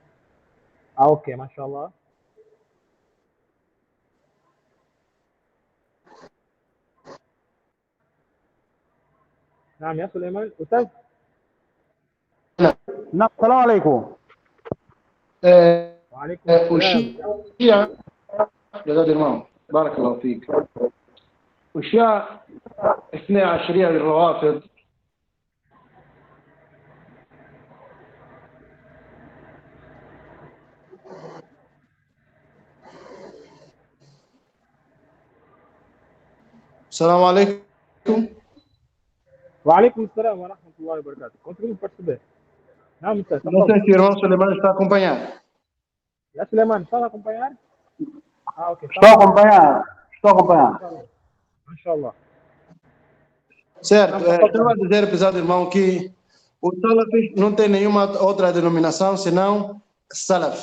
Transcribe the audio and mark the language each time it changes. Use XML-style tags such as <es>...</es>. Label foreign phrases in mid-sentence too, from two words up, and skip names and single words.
<ar>Ah, ok, mashallah. نعم يا سليمان أستاذ.</ar> <pt>Não,</pt> <ar>سلام عليكم. وعليكم</ar> <pt>O</pt> <ar>السلام.</ar> <pt>Shia, verdade, irmão,</pt> <ar>بارك الله فيك. O Shia, اثني عشرية للروافض السلام عليكم. وعليكم السلام ورحمة الله وبركاته.</ar> <pt>Conseguimos perceber. Não, Ustaz, Não sei se o irmão Suleiman está a acompanhar. Já, Suleiman, está a acompanhar? Ah, ok. Estou a acompanhar. Mashallah. Certo, estava a dizer, pesado irmão, que os salafis não tem nenhuma outra denominação senão salaf.</pt>